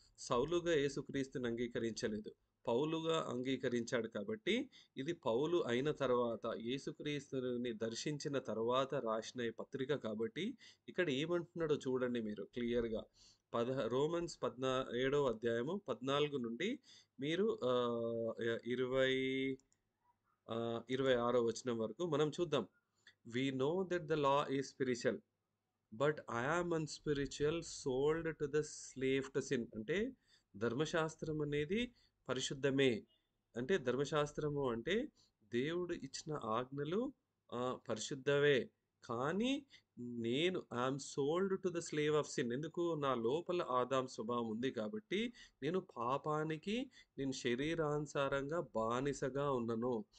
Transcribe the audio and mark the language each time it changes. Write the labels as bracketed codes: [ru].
[te] సౌలుగా యేసుక్రీస్తుని అంగీకరించలేదు. పౌలుగా అంగీకరించాడు కాబట్టి, ఇది పౌలు అయిన తర్వాత, యేసుక్రీస్తుని దర్శించిన తర్వాత రాసిన ఈ పత్రిక కాబట్టి, ఇక్కడ ఏమంటున్నాడో చూడండి మీరు క్లియర్‌గా. రోమన్స్ 17వ అధ్యాయము 14 నుండి మీరు 26వ వచనం వరకు మనం చూద్దాం. [en] We know that the law is spiritual, but I am unspiritual, sold to the slave to sin. [te] అంటే ధర్మశాస్త్రం అనేది పరిశుద్ధమే. అంటే ధర్మశాస్త్రము అంటే దేవుడు ఇచ్చిన ఆజ్ఞలు పరిశుద్ధవే. కానీ నేను [en] I'm sold to the slave of sin. [te] ఎందుకు? నా లోపల ఆదాం స్వభావం ఉంది కాబట్టి నేను పాపానికి నేను శరీరానుసారంగా బానిసగా ఉన్నను.